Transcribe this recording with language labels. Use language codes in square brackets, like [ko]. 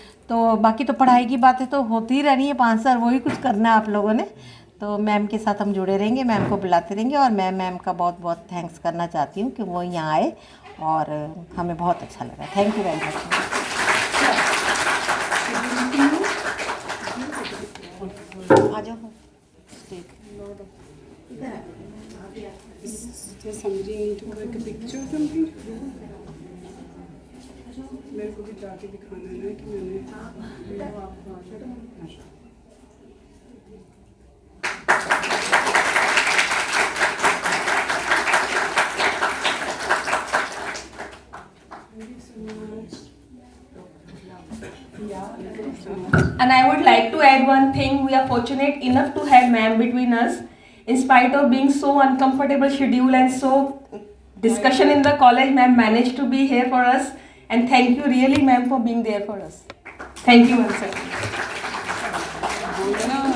[hi] तो बाकी तो पढ़ाई की बातें तो होती ही रहनी है 5 साल, वही कुछ करना है आप लोगों ने. तो मैम के साथ हम जुड़े रहेंगे, मैम को बुलाते रहेंगे. और मैं मैम का बहुत बहुत थैंक्स करना चाहती हूँ कि वो यहाँ आए और हमें बहुत अच्छा लगा. [en] Thank you very much. Does somebody need to take a picture or something? [hi] मेरे को भी जाके दिखाना है ना कि मैंने [en] And I would like to add one thing. We are fortunate enough to have ma'am between us. In spite of being so uncomfortable schedule and so discussion in the college, ma'am managed to be here for us. And thank you really, ma'am, for being there for us. Thank you once again.